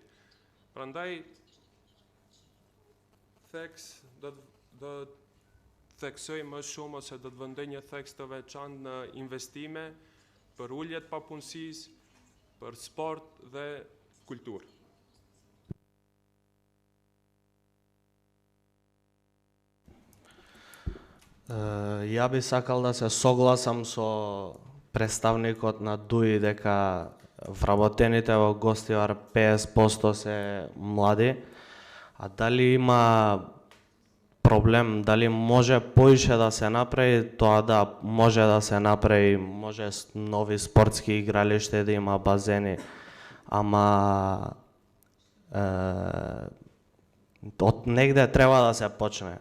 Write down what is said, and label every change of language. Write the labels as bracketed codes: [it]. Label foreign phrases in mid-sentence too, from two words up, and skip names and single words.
[sq] Prandaj do theksoj më shumë ose do të vendoj një theks të veçantë në investime për ulje të papunësisë, për sport dhe kulturë. [mk] Ja би сакал да се согласам со представникот на ДУИ дека вработените во Гостивар 50% се млади, а дали има проблем, дали може поише да се направи, тоа да може да се направи, може нови спортски игралишта да има базени, ама од негде треба да се почне.